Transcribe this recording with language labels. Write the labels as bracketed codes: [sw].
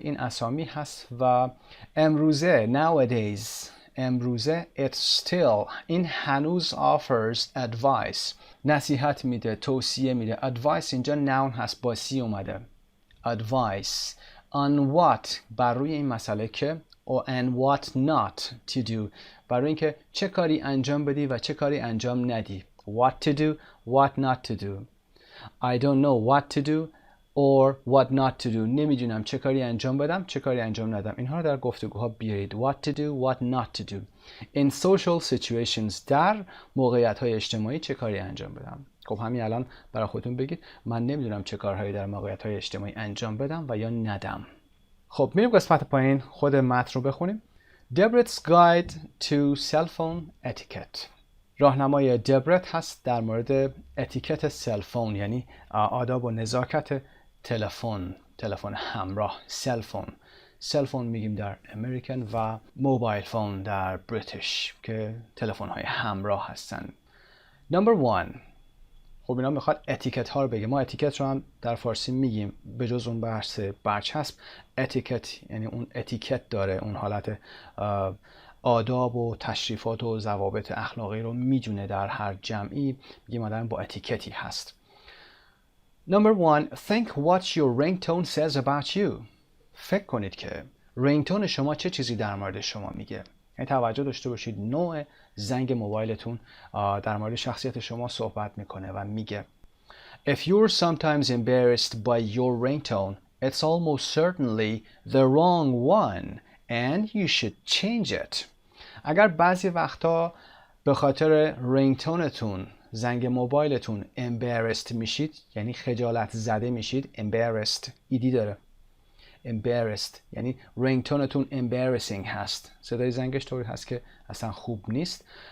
[fa] این اسامی هست. و امروزه امروزه [en] it still، [fa] این هنوز [en] offers advice، [fa] نصیحت میده، توصیه میده. advice اینجا noun هست، با سی اومده. [en] advice on what، [fa] بر روی این مسئله که، [en] and what not to do، [fa] برای اینکه چه کاری انجام بدی و چه کاری انجام ندی. [en] what to do، what not to do. I don't know what to do or what not to do. [fa] نمیدونم چه کاری انجام بدم، چه کاری انجام ندم. اینها رو در گفتگوها بیارید. [en] what to do، what not to do. [fa] in social situations، در موقعیت‌های اجتماعی چه کاری انجام بدم. خب همین الان برای خودتون بگید من نمیدونم چه کارهایی در موقعیت‌های اجتماعی انجام بدم و یا ندم. خب میریم قسمت پایین خود متن رو بخونیم. [en] Deborah's Guide to Cell Phone Etiquette. [fa] راهنمای دبرت هست در مورد اتیکت سل فون، یعنی آداب و نزاکت تلفن همراه. سل فون سل فون میگیم در امریکن و موبایل فون در بریتیش که تلفن های همراه هستن. نمبر 1. خب اینا میخواد اتیکت ها رو بگه. ما اتیکت رو هم در فارسی میگیم، به جز اون بحث برچسب اتیکت یعنی اون اتیکت داره، اون حالت آداب و تشریفات و ضوابط اخلاقی رو میدونه در هر جمعی، میگیم آدم با اتیکتی هست. [en] Number 1. Think what your ringtone says about you. [fa] فکر کنید که رینگتون شما چه چیزی در مورد شما میگه. یعنی توجه داشته باشید نوع زنگ موبایلتون در مورد شخصیت شما صحبت میکنه و میگه [en] If you're sometimes embarrassed by your ringtone, it's almost certainly the wrong one and you should change it. [fa] اگر بعضی وقتا به خاطر رینگتونتون زنگ موبایلتون embarrassed میشید، یعنی خجالت زده میشید، embarrassed ایدی داره، embarrassed یعنی رینگتونتون embarrassing هست، صدای زنگش طوری هست که اصلا خوب نیست.